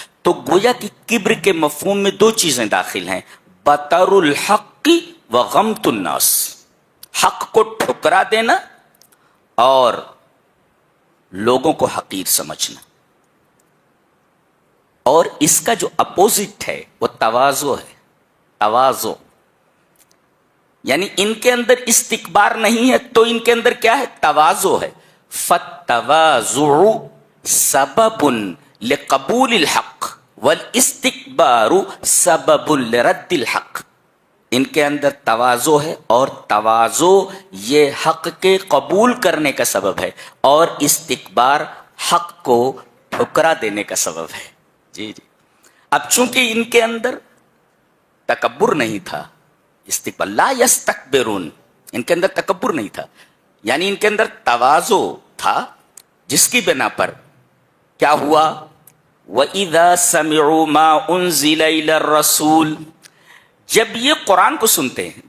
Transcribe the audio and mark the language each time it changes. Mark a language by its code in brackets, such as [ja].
[ur] تو گویا کہ کبر کے مفہوم میں دو چیزیں داخل ہیں، [ar] بطر الحق وغمت الناس، [ur] حق کو ٹھکرا دینا اور لوگوں کو حقیر سمجھنا. اور اس کا جو اپوزٹ ہے وہ تواضع ہے. تواضع یعنی ان کے اندر استکبار نہیں ہے تو ان کے اندر کیا ہے؟ تواضع ہے. [ar] فالتواضع سبب لقبول الحق والاستکبار سبب لرد الحق. [ur] ان کے اندر تواضع ہے اور تواضع یہ حق کے قبول کرنے کا سبب ہے، اور استکبار حق کو ٹھکرا دینے کا سبب ہے. جی. اب چونکہ ان کے اندر تکبر نہیں تھا، استکبار، [ar] لا یستکبرون، [ur] ان کے اندر تکبر نہیں تھا، یعنی ان کے اندر تواضع تھا، جس کی بنا پر کیا ہوا؟ [ar] وَإِذَا سَمِعُوا مَا أُنزِلَ إِلَى الرَّسُولِ، [ur] جب یہ قرآن کو سنتے ہیں.